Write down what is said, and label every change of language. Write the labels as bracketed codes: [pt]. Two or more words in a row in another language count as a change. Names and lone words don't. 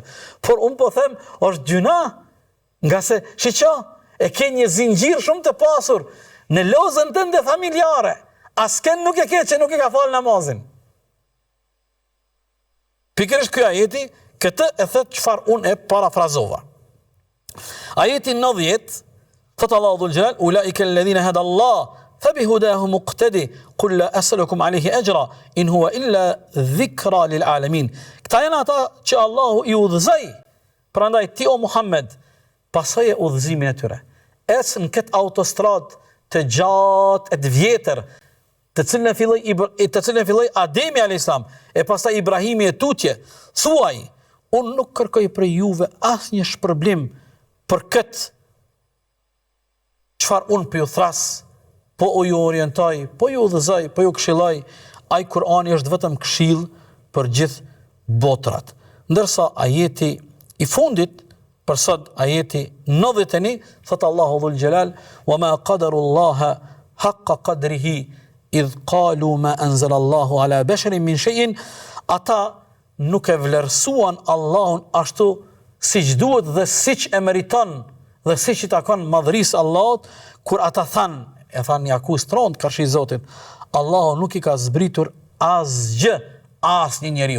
[sq] Por unë po them, është gjuna, nga se shiqa, e ke një zinxhir shumë të pasur në lozën tënde familjare. Asken nuk e ke që nuk e ka fal namazin. Pikërisht ky ajeti, këtë e thot çfarë unë e parafrazova. Ajeti 90, thot Allahu Dhul Xhelal, [ar] أولئك الذين هدى الله فبهداهم اقتده قل لا أسألكم عليه أجرا إن هو إلا ذكرى للعالمين. [sq] Këta janë ata që Allahu i udhëzoi. Prandaj ti o Muhammed, pasoje udhëzimin e tyre. Ecë në këtë autostradë të gjatë e të vjetër, të cilën e filloi Ademi [ar] عليه السلام, [sq] e pastaj Ibrahimi e tutje. Thuaj, unë nuk kërkoj për juve asnjë shpërblim për këtë çfarë unë për ju thras, po u ju orientoj, po ju udhëzoj, po ju këshilloj, ai Kurani është vetëm këshill për gjithë botrat. Ndërsa ajeti i fundit, për sot ajeti 91, thot Allahu Dhul Xhelal, [ar] وما قدروا الله حق قدره إذ قالوا ما أنزل الله على بشر من شيء, [sq] ata nuk e vlerësuan Allahun ashtu siç duhet dhe siç e meriton dhe siç i takon madhërisë Allahut, kur ata e thanë një akuz trond karshi Zotit, Allahu nuk i ka zbritur asgjë asnjë njeriu.